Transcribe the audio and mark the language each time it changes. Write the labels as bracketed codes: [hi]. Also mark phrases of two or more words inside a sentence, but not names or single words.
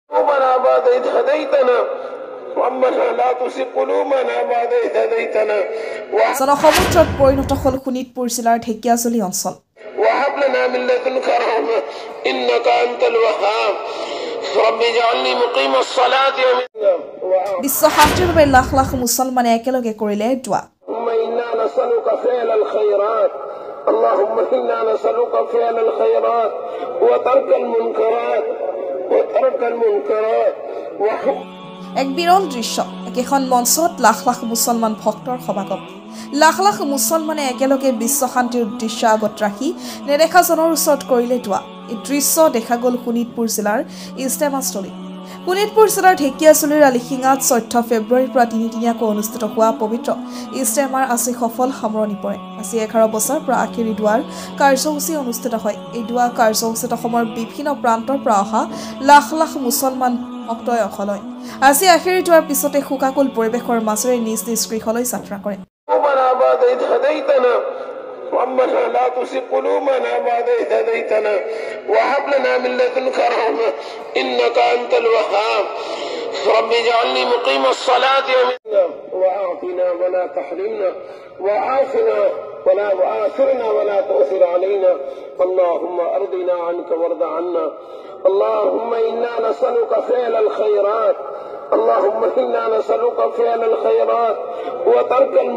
[as] জনসমুদ্ৰত পৰিণত হল শোণিতপুৰ জিলাৰ ঢেকিয়াজুলি অঞ্চল বিশ্ব শান্তিৰ বাবে লাখ লাখ মুছলমানে একেলগে কৰিলে দোৱা [ar] اللهم إنا نسألك فعل الخيرات وترك المنكرات [as] এক বিৰল দৃশ্য একেখন মঞ্চত লাখ লাখ মুছলমান ভক্তৰ সমাগম লাখ লাখ মুছলমানে একেলগে বিশ্ব শান্তিৰ উদ্দেশ্য আগত ৰাখি নেদেখাজনৰ ওচৰত কৰিলে দোৱা এই দৃশ্য দেখা গ'ল শোণিতপুৰ জিলাৰ ইস্তেমাস্থলীত শোণিতপুৰ জিলাৰ ঢেকিয়াজুলিৰ আলিশিঙাত 14 ফেব্ৰুৱাৰীৰ পৰা তিনিদিনীয়াকৈ অনুষ্ঠিত হোৱা পবিত্ৰ ইস্তেমাৰ আজি সফল সামৰণি পৰে আজি 11 বছৰ পৰা আখেৰী দুৱাৰ কাৰ্যসূচী অনুষ্ঠিত হয় এই দুৱা কাৰ্যসূচীত অসমৰ বিভিন্ন প্ৰান্তৰ পৰা অহা লাখ লাখ মুছলমান ভক্তই অংশ লয় আজি আখেৰী দুৱাৰ পিছতে শোকাকুল পৰিৱেশৰ মাজেৰে নিজ নিজ গৃহলৈ যাত্ৰা কৰে [ar] ربنا لا تزغ قلوبنا بعد إذ هديتنا وهب لنا من لدنك رحمة إنك أنت الوهاب رب اجعلني مقيم الصلاة وأعطنا ولا تحرمنا وعافنا ولا وآثرنا ولا تؤثر علينا اللهم أرضنا عنك وارض عنا اللهم إنا نسألك فعل الخيرات اللهم إنا نسألك فعل الخيرات وترك